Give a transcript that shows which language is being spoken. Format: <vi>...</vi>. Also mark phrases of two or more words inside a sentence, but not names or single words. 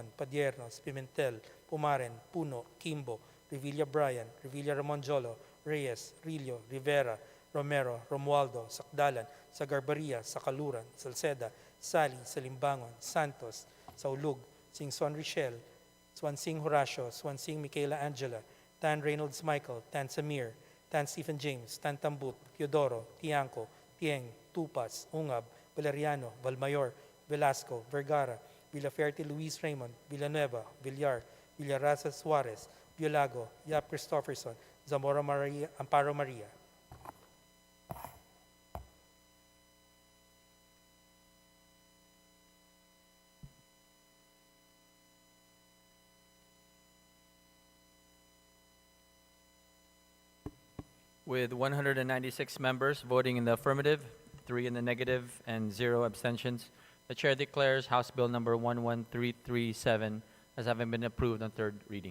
<en>Padiernos, Pimentel, Pumaren, Puno, Kimbo, Revilla Bryan, Revilla Ramon Jolo, Reyes, Rillo, Rivera, Romero, Romualdo, Sakdalan, Sagarbaria, Sakaluran, Salceda, Sali, Salimbangon, Santos, Saulug, Singson Richel, Swansing Horacio, Swansing Michaela Angela, Tan Reynolds Michael, Tan Samir, Tan Stephen James, Tan Tambut, Teodoro, Tiangco, Tieng, Tupas, Ungab, Valeriano, Valmayor, Velasco, Vergara, Villaferte Luis Raymond, Villanueva, Villar, Villarasa Suarez, Violago, Yap Christopherson, Zamora Maria, Amparo Maria. With 196 members voting in the affirmative, 3 in the negative, and 0 abstentions, the Chair declares House Bill number 11337 as having been approved on third reading.</en>